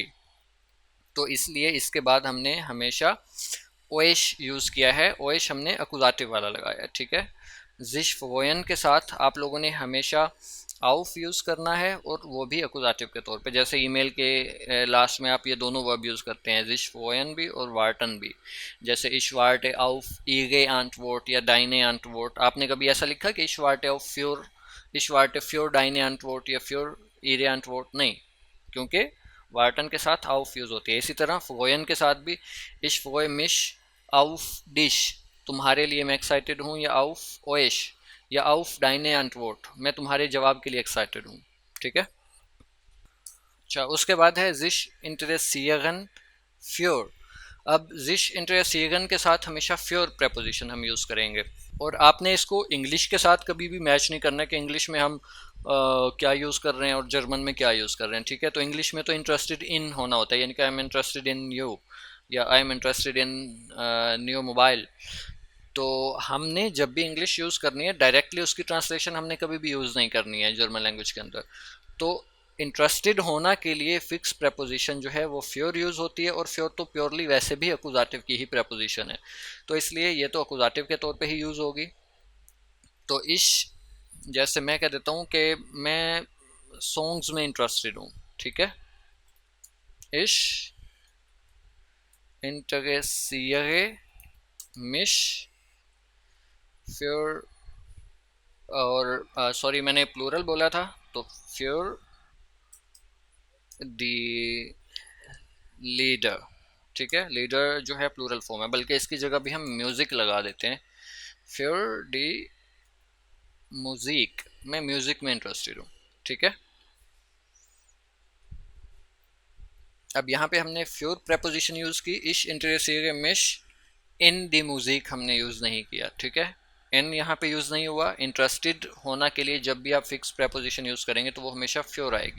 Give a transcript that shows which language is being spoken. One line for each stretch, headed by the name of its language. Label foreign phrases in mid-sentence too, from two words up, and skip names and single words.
Hindi: तो इसलिए इसके बाद हमने हमेशा ओएश यूज़ किया है, ओएश हमने अकुजाटिव वाला लगाया है, ठीक है।
German: sich freuen
Hindi: के साथ आप लोगों ने हमेशा auf यूज़ करना है, और वो भी अकुजाटिव के तौर पे। जैसे ईमेल के लास्ट में आप ये दोनों वर्ब यूज़ करते हैं,
German: sich freuen
Hindi: भी और warten भी।
German: जैसे ich warte auf ihre Antwort या deine Antwort।
Hindi: आपने कभी ऐसा लिखा कि
German: ich warte auf ich warte für deine Antwort
Hindi: या
German: für ihre Antwort?
Hindi: नहीं, क्योंकि वार्टन के साथ auf यूज़ होती है। इसी तरह freuen के साथ भी
German: ich freue mich auf dich,
Hindi: तुम्हारे लिए मैं एक्साइटेड हूँ, या
German: auf euch
Hindi: या
German: auf deine Antwort,
Hindi: मैं तुम्हारे जवाब के लिए एक्साइटेड हूँ। ठीक है। अच्छा, उसके बाद है
German: sich interessieren für।
Hindi: अब
German: sich interessieren
Hindi: के साथ हमेशा für preposition हम यूज़ करेंगे, और आपने इसको इंग्लिश के साथ कभी भी मैच नहीं करना कि इंग्लिश में हम क्या यूज़ कर रहे हैं और जर्मन में क्या यूज़ कर रहे हैं। ठीक है, तो इंग्लिश में तो
English: interested in
Hindi: होना होता है, यानी कि
English: I am interested in you,
Hindi: या
English: I am interested in new mobile.
Hindi: तो हमने जब भी इंग्लिश यूज़ करनी है, डायरेक्टली उसकी ट्रांसलेशन हमने कभी भी यूज़ नहीं करनी है जर्मन लैंग्वेज के अंदर। तो इंटरेस्टेड होना के लिए फिक्स प्रेपोजिशन जो है वो फ्योर यूज़ होती है, और फ्योर तो प्योरली वैसे भी अकुजाटिव की ही प्रेपोजिशन है, तो इसलिए ये तो अकुजाटिव के तौर पे ही यूज़ होगी। तो इश, जैसे मैं कह देता हूँ कि मैं सॉन्ग्स में इंटरेस्टेड हूँ। ठीक है,
German: इश interessiere mich für,
Hindi: और सॉरी मैंने प्लूरल बोला था, तो
German: für die Lieder.
Hindi: ठीक है, लीडर जो है प्लूरल फॉर्म है, बल्कि इसकी जगह भी हम म्यूजिक लगा देते हैं,
German: für die Musik,
Hindi: मैं म्यूजिक में इंटरेस्टेड हूँ। ठीक है, अब यहाँ पे हमने फ्योर प्रेपोजिशन यूज़ की,
German: ich interessiere mich in die Musik
Hindi: हमने यूज़ नहीं किया। ठीक है, इन यहाँ पे यूज़ नहीं हुआ। इंटरेस्टेड होना के लिए जब भी आप फिक्स प्रेपोजिशन यूज़ करेंगे तो वो हमेशा फ्योर आएगी।